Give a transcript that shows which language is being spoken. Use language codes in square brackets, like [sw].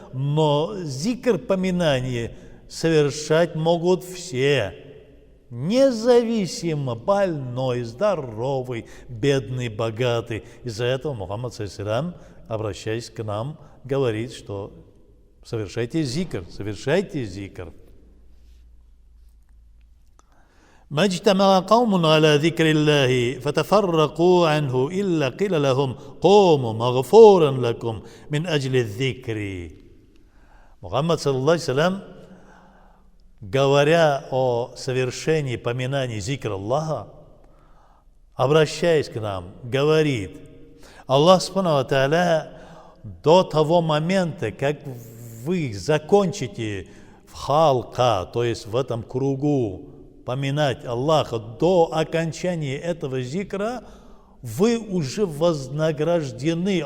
[ru] Но зикр, поминание, совершать могут все. Независимо, больной, здоровый, бедный, богатый. Из-за этого Мухаммад саллаллаху алейхи ва саллям, обращаясь к нам, говорит, что совершайте зикр, совершайте зикр. [ar] ما اجتمع قوم على ذكر الله فتفرقوا عنه إلا قيل لهم قوموا مغفورا لكم من أجل الذكر. [ru] Мухаммад, саллаллаху алейхи салям, говоря о совершении поминаний зикра Аллаха, обращаясь к нам, говорит: Аллах субхану ва тааля до того момента, как вы закончите в халка, то есть в этом кругу, поминать Аллаха, до окончания этого зикра, вы уже вознаграждены.